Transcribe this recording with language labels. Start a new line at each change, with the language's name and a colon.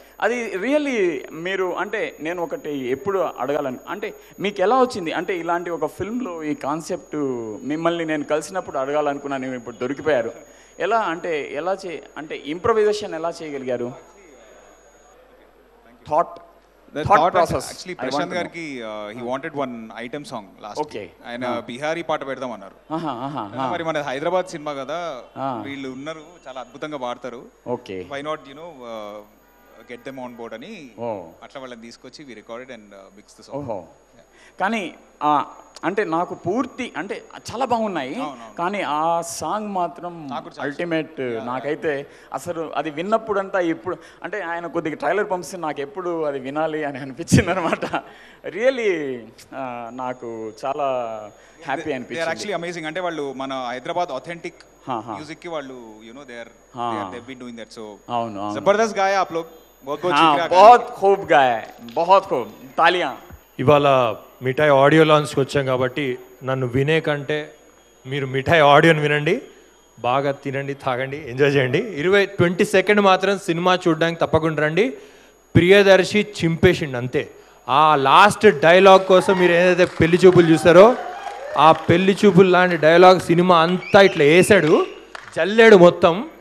Telugu: అది రియల్లీ మీరు అంటే నేను ఒకటి ఎప్పుడు అడగాలని అంటే మీకు ఎలా వచ్చింది అంటే ఇలాంటి ఒక ఫిల్మ్లో ఈ కాన్సెప్ట్ మిమ్మల్ని నేను కలిసినప్పుడు అడగాలనుకున్నాను, నేను ఇప్పుడు దొరికిపోయారు. ఎలా అంటే అంటే ఇంప్రొవైజేషన్ ఎలా చేయగలిగారు?
English: Thought process. Actually, Prashant gariki he wanted one item song last. Okay.
Telugu: ఆయన బిహారీ పాట పెడదాం అన్నారు. మరి మన హైదరాబాద్ సినిమా కదా, వీళ్ళు ఉన్నారు చాలా అద్భుతంగా పాడతారు. Okay,
English: why not get them on board
Telugu: అని అట్లా వాళ్ళని తీసుకొచ్చి
English: We recorded and mix the song.
Telugu: కానీ అంటే నాకు పూర్తి అంటే చాలా బాగున్నాయి, కానీ ఆ సాంగ్ మాత్రం అల్టిమేట్. నాకైతే అసలు అది విన్నప్పుడంతా ఇప్పుడు అంటే ఆయన కొద్దిగా ట్రైలర్ పంపిస్తే నాకు ఎప్పుడు అది వినాలి అని అనిపించింది అనమాట. రియల్లీ నాకు చాలా హ్యాపీ అనిపించింది.
English: Actually amazing.
Telugu: అంటే వాళ్ళు మన హైదరాబాద్ ఆథెంటిక్ మ్యూజిక్ కి వాళ్ళు
English: They have been doing that.
Telugu: So అవును,
Hindi: జబర్దస్త్ గాయా आप लोग, बहुत खूब गाया, बहुत खूब, तालियां.
Telugu: ఇవాళ మిఠాయి ఆడియో లాంచ్కి వచ్చాం కాబట్టి నన్ను వినే కంటే మీరు మిఠాయి ఆడియోని వినండి, బాగా తినండి, తాగండి, ఎంజాయ్ చేయండి. 20 సెకండ్ మాత్రం సినిమా చూడడానికి తప్పకుండా రండి. ప్రియదర్శి చింపేసిండి అంతే. ఆ లాస్ట్ డైలాగ్ కోసం మీరు ఏదైతే పెళ్లి చూపులు చూస్తారో ఆ పెళ్లి చూపులు లాంటి డైలాగ్ సినిమా అంతా ఇట్లా వేసాడు, జల్లాడు మొత్తం.